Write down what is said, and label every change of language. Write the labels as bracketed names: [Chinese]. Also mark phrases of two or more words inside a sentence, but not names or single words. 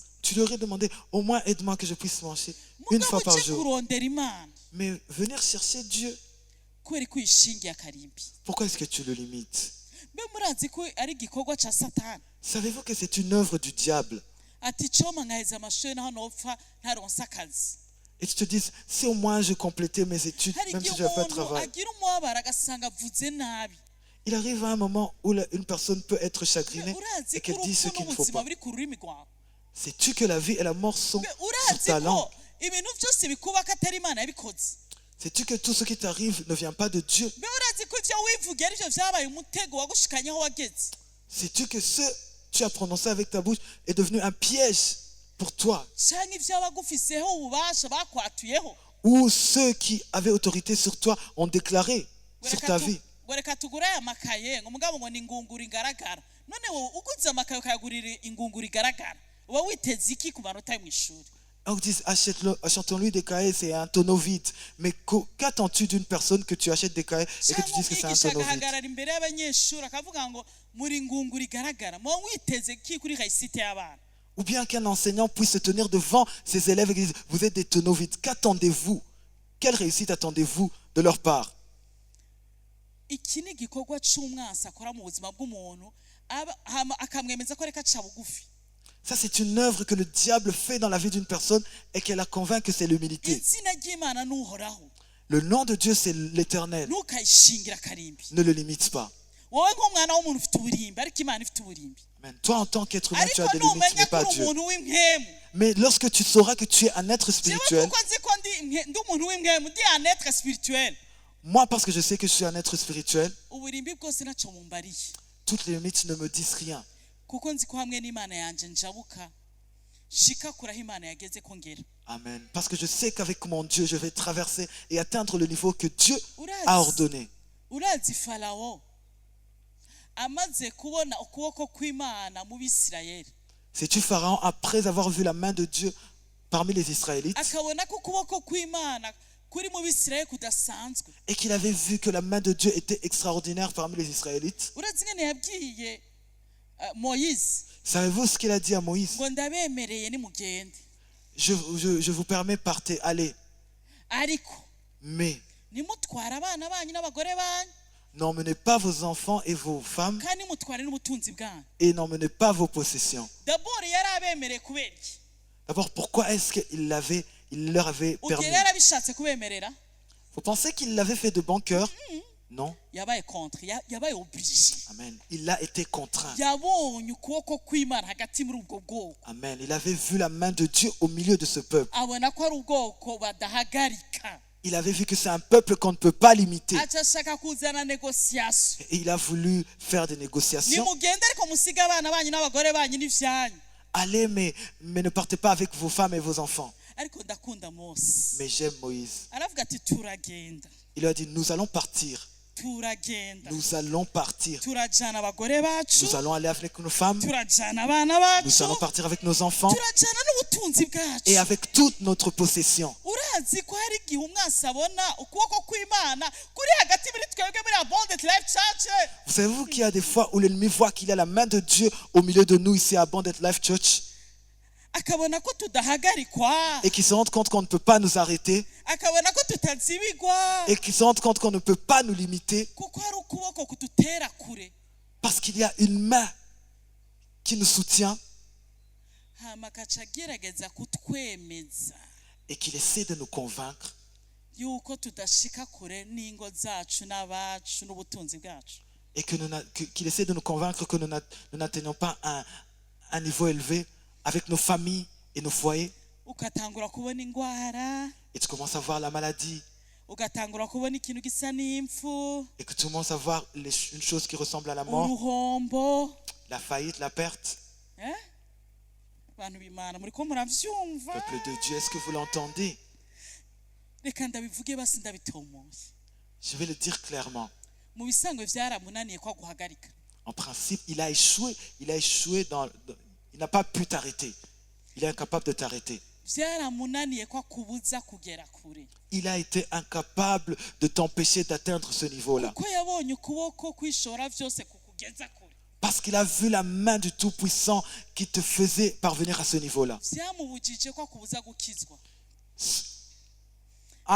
[French] tu leur aurais demandé au moins aide-moi que je puisse manger une [Rundi] mugabo [French] fois par [Rundi] uje [French] jour. [Rundi] kurondera imana [French] Mais venir chercher Dieu, [Rundi] kubera ko uyishingiye akarimbi [French] pourquoi est-ce que tu le limites? [Rundi] mbe murazi ko ari igikorwa cya satani [French] Savez-vous que c'est une œuvre du diable? [Rundi] ati coma nkaheza amashuri naho nopfa ntaronse akazi [French] Et tu te dis, si au moins je complétais mes études, [Rundi] hari [French] même [Rundi] igihe [French] si je n'avais pas de [Rundi] umuntu [French] travail. [Rundi] agira umubabaro agasanga avuze nabi [French] Il arrive à un moment où une personne peut être chagrinée [Rundi] urazi [French] et [Rundi] ko [French] qu'elle dit ce [Rundi] urupfu [French] qu'il ne faut [Rundi] n'ubuzima [French] pas. [Rundi] buri ku rurimi rwawe [French] Sais-tu que la vie et la mort sont [Rundi] mbe [French] sur [Rundi] urazi [French] ta [Rundi] ko [French] langue? [Rundi] ibintu byose bikubaka atari imana yabikoze [French] Sais-tu que tout ce qui t'arrive ne vient pas de Dieu? [Rundi] mbe urazi ko ibyo wivugiye aribyo byabaye umutego wagushikanye aho wageze [French] Sais-tu que ce que tu as prononcé avec ta bouche est devenu un piège pour toi? [Rundi] cyangwa ibyo abagufiseho ububasha bakwatuyeho [French] Ou ceux qui avaient autorité sur toi ont déclaré sur ta vie? [Rundi] ngo reka tugure aya makaye ngo mugabo ngo ni ingunguru igaragara none wowe uguze amakaye ukayagurira ingunguru igaragara uba witeze iki ku manota yo mu ishuri? [French] On dit achetons-lui des cahiers, c'est un tonneau vide. Mais qu'attends-tu d'une personne que tu achètes des cahiers et que tu dises que c'est un [Rundi] umwigisha [French] tonneau vide? [Rundi] agahagarara imbere y'abanyeshuri akavuga ngo muri ngunguru igaragara muba mwiteze ki kuri kayisite y'abana? [French] Ou bien qu'un enseignant puisse se tenir devant ses élèves et dire vous êtes des tonneaux vides. Qu'attendez-vous? Quelle réussite attendez-vous de leur part? [Rundi] Iki ni igikorwa c'umwansi akora mu buzima bw'umuntu akamwemeza ko reka aca bugufi. [French] Ça, c'est une œuvre que le diable fait dans la vie d'une personne et qu'elle la convainc que c'est l'humilité. [Rundi] Izina ry'Imana n'uhoraho. [French] Le nom de Dieu, c'est l'Éternel. [Rundi] Ntukayishingira akarimbi. [French] Ne le limite pas. [Rundi] Wowe nk'umwana w'umuntu ufite uburimbi ariko Imana ifite uburimbi. Amen. [French] Toi, en tant qu'être humain, tu [Rundi] Ariko [French] as des limites, [Rundi] numenya [French] mais [Rundi] ko [French] pas [Rundi] uri [French] Dieu. [Rundi] umuntu w'impwemu. [French] Mais lorsque tu sauras que tu es un être [Rundi] Jewe [French] spirituel, [Rundi] kuko nzi ko ndi umuntu w'impwemu, ndi [French] un être spirituel. moi, parce que je sais que je suis un être spirituel, [Rundi] Uburimbi bwose naco mumbariye. [French] toutes les limites ne me disent rien. [Rundi] Kuko nzi ko hamwe n'Imana yanje njabuka shika kuraho Imana yageze ko ngera. Amen. [French] Parce que je sais qu'avec mon Dieu, je vais traverser et atteindre le niveau que Dieu a ordonné. [Rundi] Urazi Farawo amaze kubona ukuboko kw'Imana mu Bisirayeli, [French] Sais-tu, Pharaon, après avoir vu la main de Dieu parmi les Israélites, [Rundi] akabona ko ukuboko kw'Imana kuri mu Bisirayeli kudasanzwe, [French] et qu'il avait vu que la main de Dieu était extraordinaire parmi les Israélites, [Rundi] urazi ngene yabwiye Moïse [French] savez-vous ce qu'il a dit à Moïse? [Rundi] ngo ndabemereye nimugende, [French] Je vous permets, partez, allez. [Rundi] ariko [French] Mais [Rundi] nimutwara abana banyu n'abagore banyu [French] n'emmenez pas vos enfants et vos femmes [Rundi] kandi nimutware n'ubutunzi bwanyu. [French] et n'emmenez pas vos possessions. [Rundi] D'abord yari abemereye kubera iki? [French] D'abord, pourquoi est-ce qu'il leur avait permis? [Rundi] Ugiye yarabishatse kubemerera? [French] Vous pensez qu'il l'avait fait de bon cœur? Non. [Rundi] Yabaye contre, yabaye obligé. [French] Amen. Il a été contraint. [Rundi] Yabonye ukuboko kw'Imana hagati muri ubwo bwoko, Amen. [French] Il avait vu la main de Dieu au milieu de ce peuple. [Rundi] abona ko ari ubwoko badahagarika. [French] Il avait vu que c'est un peuple qu'on ne peut pas limiter. [Rundi] Aca ashaka kuzana negociation. [French] Et il a voulu faire des négociations. [Rundi] Nimugende ariko musiga abana banyu n'abagore banyu n'ivyanyu. [French] Allez, mais ne partez pas avec vos femmes et vos enfants. [Rundi] Ariko ndakunda Mose. [French] Mais j'aime Moïse. [Rundi] Aravuga ati turagenda. [French] Il leur a dit, nous allons partir. [Rundi] Turagenda. [French] Nous allons partir. [Rundi] Turajana abagore bacu. [French] Nous allons aller avec nos femmes. [Rundi] Turajana abana bacu. [French] Nous allons partir avec nos enfants. [Rundi] Turajana n'ubutunzi bwacu. [French] Et avec toute notre possession. [Rundi] Urazi ko hari igihe umwansi abona ukuboko kw'Imana kuri hagati muri twebwe muri Abundant Life Church. [French] Vous savez-vous qu'il y a des fois où l'ennemi voit qu'il y a la main de Dieu au milieu de nous ici à Abundant Life Church [Rundi] Akabona ko tudahagarikwa. [French] et qu'il se rend compte qu'on ne peut pas nous arrêter [Rundi] Akabona ko tutazibigwa. [French] et qu'il se rend compte qu'on ne peut pas nous limiter [Rundi] Kuko hari ukuboko kudutera kure. [French] parce qu'il y a une main qui nous soutient [Rundi] Hama akaca agerageza kutwemeza [French] et qu'il essaie de nous convaincre [Rundi] yuko tudashika kure n'ingo zacu n'abacu n'ubutunzi bwacu. [French] et qu'il essaie de nous convaincre que nous n'atteignons pas un niveau élevé avec nos familles et nos foyers. [Rundi] Ugatangura kubona ingwara, [French] Et tu commences à voir la maladie [Rundi] ugatangura kubona ikintu gisa n'impfu, [French] et que tu commences à voir une chose qui ressemble à la mort, [Rundi] uruhombo. [French] la faillite, la perte. [Rundi] Bantu b'Imana muri ko muravyumva? [French] Peuple de Dieu, est-ce que vous l'entendez? [Rundi] Reka ndabivuge basi ndabitomoye. [French] Je vais le dire clairement. [Rundi] Mu bisanzwe vyaramunaniye ko guhagarika. [French] En principe, il a échoué. Il n'a pas pu t'arrêter. Il est incapable de t'arrêter. [Rundi] Vyaramunaniye ko kubuza kugera kure. [French] Il a été incapable de t'empêcher d'atteindre ce niveau-là. [Rundi] Kuko yabonye ukuboko kwishora vyose kukugeza kure. [French] Parce qu'il a vu la main du Tout-Puissant qui te faisait parvenir à ce niveau-là. [Rundi] Vyamubujije ko kubuza gukizwa. [French] Ah,